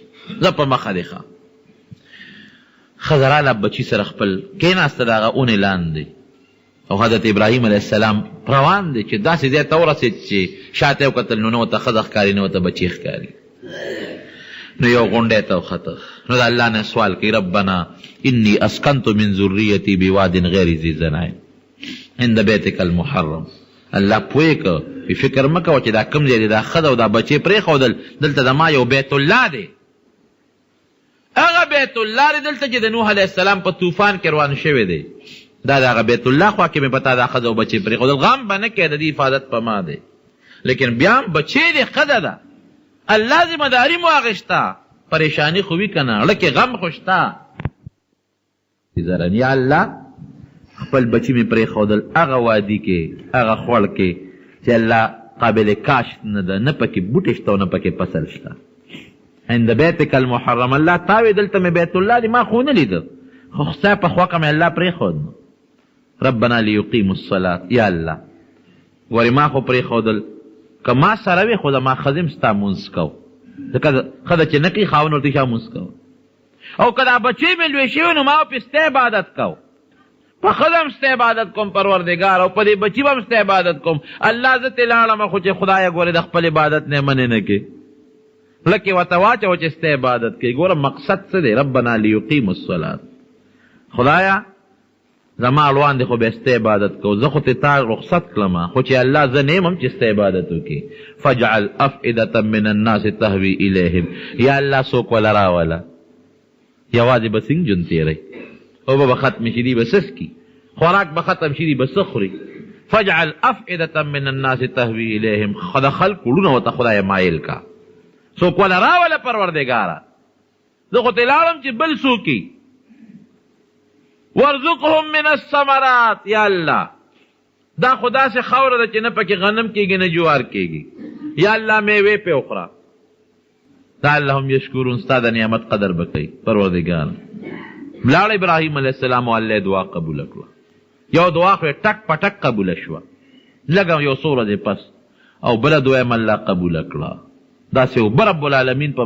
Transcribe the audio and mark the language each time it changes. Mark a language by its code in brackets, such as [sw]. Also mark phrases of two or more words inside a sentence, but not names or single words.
[ps] کوي زه په مخه دی ښه ښځه راله بچي سره خپل کېناسته د هغه اونې لاندې او حضرت ابراهیم علیه السلام روان دی چې داسې ځای ته ورسېد چې شاته یې وکتل نو نه ورته ښځه ښکاري نه ورته بچي ښکاري نو یو غونډی ته وخته نو د الله نه سوال کوي [ar] ربنا انی اسکنت من ذریتی بواد غیر ذی زرع عند بیتک المحرم [ps] الله پوهې که فکر مه کوه چې دا کوم ځای دی دا ښځه او دا بچې پرېښودل دلته د ما یو بیت الله دی هغه بیت الله دی دلته چې د نوح علیه السلام په طوفان کې روان شوی دی دا د هغه بیت الله خوا کې مې پتا دا ښځه او بچې پرېښودل غم به نه کوې د دې حفاظت په ما دی لیکن بیا هم بچې دی ښځه ده الله ذمه داري مو اخېسته پریشانی خو وي که نه اړه کې غم خو شته یا الله خپل بچی مې پرېښودل هغه وادي کې هغه خوړ کې چې الله قابل کاشت نه ده نه پکې بوټې شته او نه پکې فصل شته [ar] عند بیتک المحرم [ps] الله تاوی دلته مې بیت الله دی ما خو نه لیده خو ستا په خوښه مې الله پرېښود [ar] ربنا لیقیموا الصلاة [ps] یا الله ورې ما خو پرېښودل که ما سره وې خو د ما ښځې م ستا مونځ کو ځکه ښځه چې نه کوي خاوند ورته شا مونځ کو او که دا بچې مې لوی شوي نو ما پې ستا عبادت کو په ښځه م ستا عبادت کوم پروردګار او په دې بچي به م ستا عبادت کوم الله زه ترې لاړم خو چې خدایه ګورې د خپل عبادت نه منې نه کې لکې ورته واچوه چې ستا عبادت کوي ګوره مقصد څه دی [ar] ربنا لیقیموا الصلاة [ps] خدایه زما اړوان دی خو بیا ستا عبادت کو زه خو تې تا رخصت کړم خو چې الله زه نه یم هم چې ستا عبادت وکړي [ar] فاجعل افئدة من الناس تهوي الیهم [ps] یا الله څوک وله راوله یوازې به څنګه ژوند تېروي اوبه به ختمې شي دي به څښکي خوراک به ختم شي دي به څه خوري [ar] فاجعل افئدة من الناس تهوي الیهم [ps] د خلکو وړونه ورته خدایه مایل کا څوک وله راوله پروردګاره زه خو ترې لاړم چې بل څوک [ar] ورزقهم من الثمرات [ps] یا الله دا خو داسې خاوره ده چې نه پکې غنم کېږي نه جوار کېږي یا الله میوې پې وخوره [ar] لعلهم یشکرون [ps] ستا د نعمت قدر به کوي پروردګار لاړ ابراهیم علیه السلام او الله دعا قبوله کړه یو دعا خو ټک په ټک قبوله شوه لږه یو څو ورځې پس او بله دعا یې الله قبوله کړه داسې اوبه [ar] رب العالمین [ps] په